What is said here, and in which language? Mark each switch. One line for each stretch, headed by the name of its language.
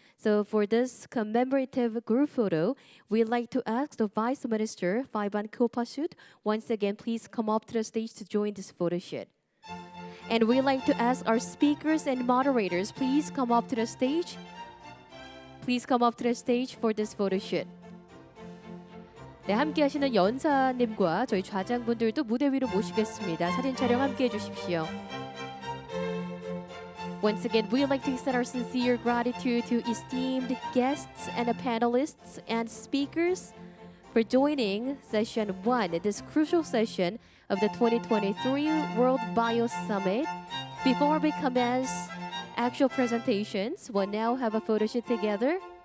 English: So for this commemorative group photo, we'd like to ask the Vice Minister, Phayban Khopachut, once again, please come up to the stage to join this photo shoot. And we'd like to ask our speakers and moderators, please come up to the stage. Please come up to the stage for this photo shoot.
Korean: 네, 함께 하시는 연사님과 저희 좌장분들도 무대 위로 모시겠습니다. 사진 촬영 함께 해주십시오.
English: Once again, we'd like to extend our sincere gratitude to esteemed guests and panelists and speakers for joining session 1, this crucial session of the 2023 World Bio Summit. Before we commence actual presentations, we'll now have a photo shoot together.